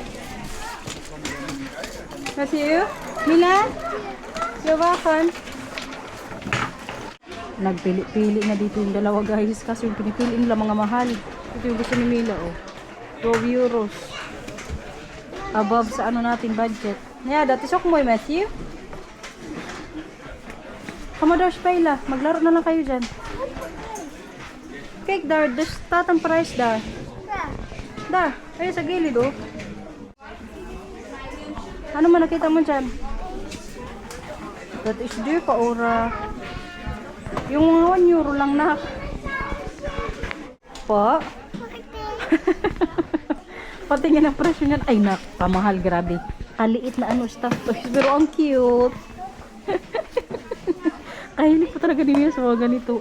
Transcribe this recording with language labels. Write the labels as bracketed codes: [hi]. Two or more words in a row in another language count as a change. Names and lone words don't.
[tl] Matthew? Mila? [en] You're welcome. [tl] Nagpili-pili na dito yung dalawa, guys. Kasi yung pinipili nila mga mahal. Ito yung gusto ni Mila, oh. 12 euros. Above sa ano natin budget. [nl] Yeah, dat is ook mooi, Matthew. Kom maar daar spelen. [tl] Maglaro na lang kayo dyan. [nl] Kijk daar, er staat een prijs daar. Daar, [tl] ayun sa gilid, oh. Ano man nakita mo dyan? [nl] Dat is duur [tl] pa, ora. Yung mga 1 euro lang na. Po? Patingin ang presyo niyan. Ay, nakamahal, grabe. Kaliit na ano, [en] stuff toys. [tl] Pero ang cute. Kahilig po talaga ni Mia sa mga ganito.